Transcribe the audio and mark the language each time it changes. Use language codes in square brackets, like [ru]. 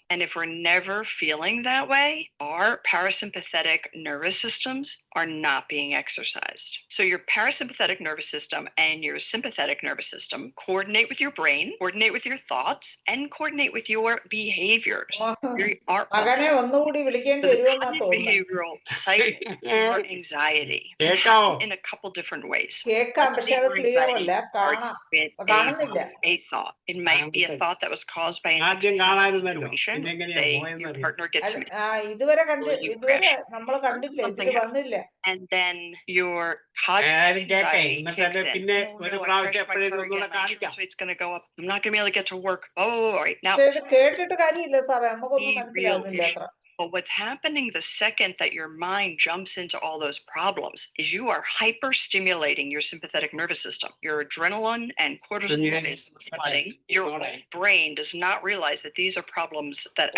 [en] And if we're never feeling that way, our parasympathetic nervous systems are not being exercised. So your parasympathetic nervous system and your sympathetic nervous system coordinate with your brain, coordinate with your thoughts, and coordinate with your behaviors. [ml] മകനെ ഒന്നുകൂടി വിളിക്കേണ്ടി വരുമെന്നാ തോന്നുന്നു. [en] Behavioral cycle or anxiety can happen in a couple different ways. [ml] കേൾക്കാം, പക്ഷെ അത് clear അല്ല. കാണുന്നില്ല. [en] A thought. It might be a thought that was caused by an situation. Say your partner gets [ml] ഇതുവരെ നമ്മൾ കണ്ടില്ല, ഇതിൽ വന്നില്ല. [en] And then your cognitive anxiety kicks in. So it's going to go up. I'm not going to be able to get to work. Oh, all right. Now [ml] കേട്ടിട്ട് കാര്യമില്ല സാറേ, നമുക്കൊന്നും മനസ്സിലാവുന്നില്ല അത്ര. [en] But what's happening the second that your mind jumps into all those problems is you are hyper-stimulating your sympathetic nervous system. Your adrenaline and cortisol is flooding. Your brain does not realize that these are problemms that